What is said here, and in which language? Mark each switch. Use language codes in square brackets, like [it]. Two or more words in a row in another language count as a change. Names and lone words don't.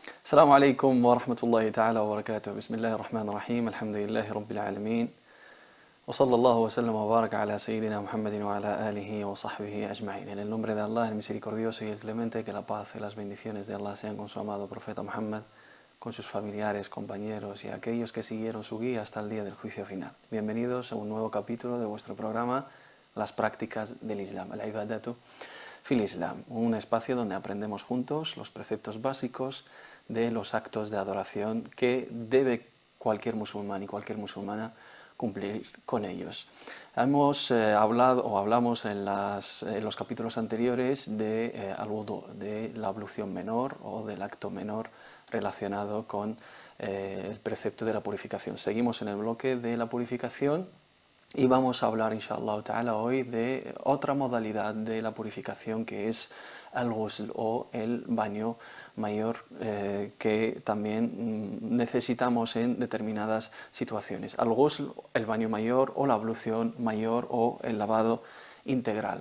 [ar] السلام عليكم ورحمة الله تعالى وبركاته. بسم الله الرحمن الرحيم. الحمد لله رب العالمين. وصلى الله وسلم وبارك على سيدنا Muhammad وعلى آله وصحبه أجمعين. [es] En el nombre de Allah, el misericordioso y el clemente, que la paz y las bendiciones de Allah sean con su amado profeta Muhammad, con sus familiares, compañeros y aquellos que siguieron su guía hasta el día del juicio final. Bienvenidos a un nuevo capítulo de vuestro programa, Las prácticas del Islam, [ar] العبادات في الإسلام, [es] un espacio donde aprendemos juntos los preceptos básicos de los actos de adoración que debe cualquier musulmán y cualquier musulmana cumplir con ellos. Hemos hablamos en los capítulos anteriores de al-wudu, de la ablución menor o del acto menor relacionado con el precepto de la purificación. Seguimos en el bloque de la purificación y vamos a hablar, [ar] إن شاء الله تعالى, [es] hoy de otra modalidad de la purificación, que es al-ghusl o el baño mayor, que también necesitamos en determinadas situaciones. Al-ghusl, el baño mayor, o la ablución mayor, o el lavado integral.